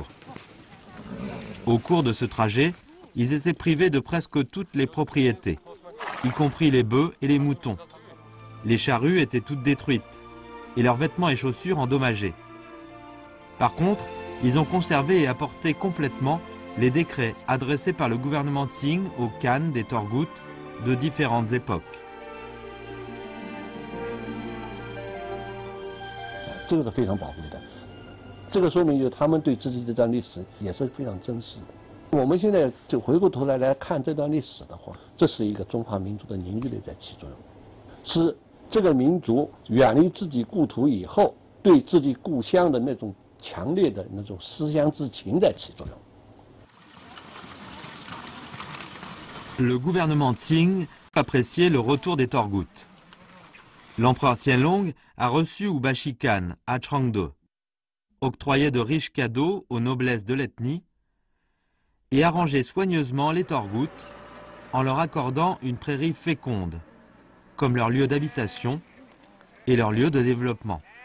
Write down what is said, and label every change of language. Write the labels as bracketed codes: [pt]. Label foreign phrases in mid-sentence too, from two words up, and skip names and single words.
[fr] Au cours de ce trajet, ils étaient privés de presque toutes les propriétés, y compris les bœufs et les moutons. Les charrues étaient toutes détruites et leurs vêtements et chaussures endommagés. Par contre, ils ont conservé et apporté complètement les décrets adressés par le gouvernement Tsing aux Khan des Torghouts de différentes époques. [zh] 这个是非常宝贵的，这个说明就是他们对自己这段历史也是非常珍视的。我们现在就回过头来看这段历史的话，这是一个中华民族的凝聚力在起作用，是这个民族远离自己故土以后，对自己故乡的那种强烈的那种思乡之情在起作用。 [fr] Le gouvernement Tsing appréciait le retour des Torghouts. L'empereur Qianlong a reçu Ubashi Khan à Changde, octroyé de riches cadeaux aux noblesses de l'ethnie et arrangé soigneusement les Torghouts en leur accordant une prairie féconde, comme leur lieu d'habitation et leur lieu de développement.